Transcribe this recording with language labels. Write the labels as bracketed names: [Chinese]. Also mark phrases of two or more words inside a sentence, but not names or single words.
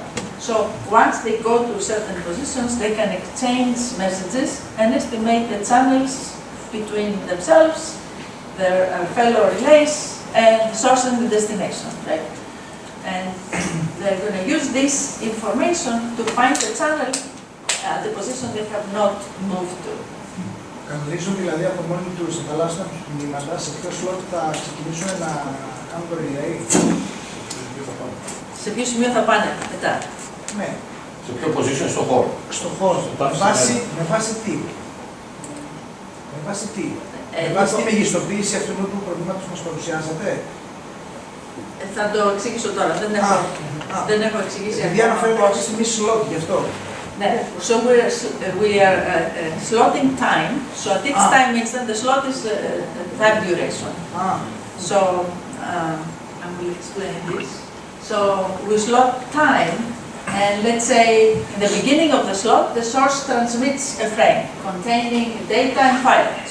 [English] So once they go to certain positions, they can exchange messages and estimate the channels between themselves, their fellow relays, and the source and the destination, right? And they're going to use this information to find the channel at the position they have not moved to. [Greek] Κανονίζουν δηλαδή από μόνοι τους, ανταλλάσσουν τους μηνύματα σε ποιο slot θα ξεκινήσουν να κάνουν το relay. Σε ποιο σημείο θα πάνε μετά. Ναι. Σε ποιο position στο χώρο. Στο χώρο. Με βάση τι. Με βάση τι. Με βάση τη μεγιστοποίηση αυτού του προβλήματος που μας παρουσιάζατε. Θα το εξηγήσω τώρα. Δεν έχω εξηγήσει. Επειδή αναφέρεται αυτή τη στιγμή slot γι' αυτό. [English] So we are slotting time. So at each time instant, the slot is time duration. So I will explain this. So we slot time, and let's say in the beginning of the slot, the source transmits a frame containing data and pilots.